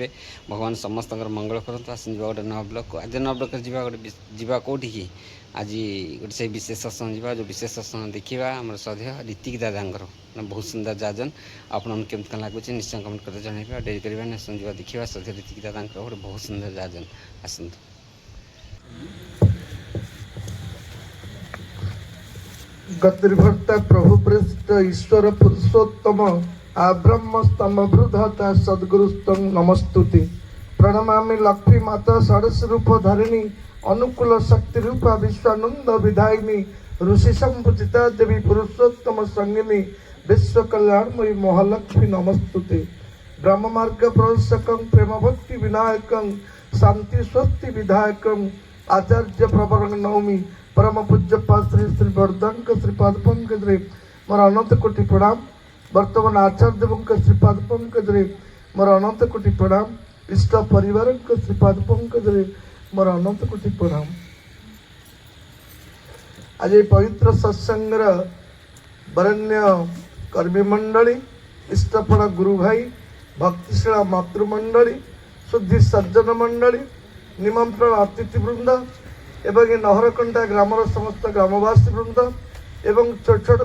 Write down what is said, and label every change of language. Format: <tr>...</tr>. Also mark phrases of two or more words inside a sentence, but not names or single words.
<or>ଭଗବାନ ସମସ୍ତଙ୍କର ମଙ୍ଗଳ କରନ୍ତୁ। ଆସନ୍ତୁ ଯିବା ଗୋଟେ ନୂଆ ବ୍ଲଗ୍କୁ। ଆଜି ନୂଆ ବ୍ଲଗ୍ରେ ଯିବା କେଉଁଠିକି? ଆଜି ଗୋଟେ ସେଇ ବିଶେଷ ସତ୍ସଙ୍ଗ ଯିବା, ଯେଉଁ ବିଶେଷ ସତ୍ସଙ୍ଗ ଦେଖିବା ଆମର ଶ୍ରଦ୍ଧେୟ ରୀତିକ ଦାଦାଙ୍କର ବହୁତ ସୁନ୍ଦର ଯାଜନ। ଆପଣମାନଙ୍କୁ କେମିତି କ'ଣ ଲାଗୁଛି ନିଶ୍ଚୟ କମେଣ୍ଟ କରି ଜଣାଇବେ। ଆଉ ଡେରି କରିବା ଆସନ୍ତୁ ଯିବା ଦେଖିବା ଶ୍ରଦ୍ଧେୟ ରୀତିକ ଦାଦାଙ୍କର ଗୋଟେ ବହୁତ ସୁନ୍ଦର ଯାଜନ। ଆସନ୍ତୁ।</or> <sa>गतिर्भर्ता प्रभु पृष्ठ ईश्वर पुरुषोत्तम आब्रह्म स्तंभृधता सद्गुरुस्तम नमस्तुति। प्रणमामि लक्ष्मी माता षडश रूप धारिणी अनुकूल शक्ति रूपा विश्वानंद विधायिनी ऋषि संपूजिता देवी पुरुषोत्तम संगिनी विश्व कल्याणमयी महालक्ष्मी नमस्तुते। ब्रह्म मार्ग प्रवेशकं प्रेम भक्ति विनायकं शांति स्वस्ति विधायकं आचार्य प्रवरंग नौमी परम पूज्य श्री श्री वर्धन</sa> <or>ଶ୍ରୀପାଦ ପଙ୍କଜ ମୋର ଅନନ୍ତ କୋଟି ପ୍ରଣାମ। ବର୍ତ୍ତମାନ ଆଚାର୍ଯ୍ୟ ଦେବ ଶ୍ରୀପାଦ ପଙ୍କଜ ମୋର ଅନନ୍ତ କୋଟି ପ୍ରଣାମ। ଇଷ୍ଟ ପରିବାର ଶ୍ରୀପାଦ ପଙ୍କଜ ମୋର ଅନନ୍ତ କୋଟି ପ୍ରଣାମ। ଆଜ ପବିତ୍ର ସତ୍ସଙ୍ଗର ବରଣ୍ୟ କର୍ମୀ ମଣ୍ଡଳୀ ଇଷ୍ଟପଣ ଗୁରୁ ଭାଇ ଭକ୍ତିଶୀଳା ମାତୃମଣ୍ଡଳୀ ଶୁଦ୍ଧି ସଜ୍ଜନ ମଣ୍ଡଳୀ ନିମନ୍ତ୍ରଣ ଅତିଥି ବୃନ୍ଦ ଏବଂ ନହରକଣ୍ଟା ଗ୍ରାମର ସମସ୍ତ ଗ୍ରାମବାସୀ ବୃନ୍ଦ ଏବଂ ଛୋଟ ଛୋଟ</or>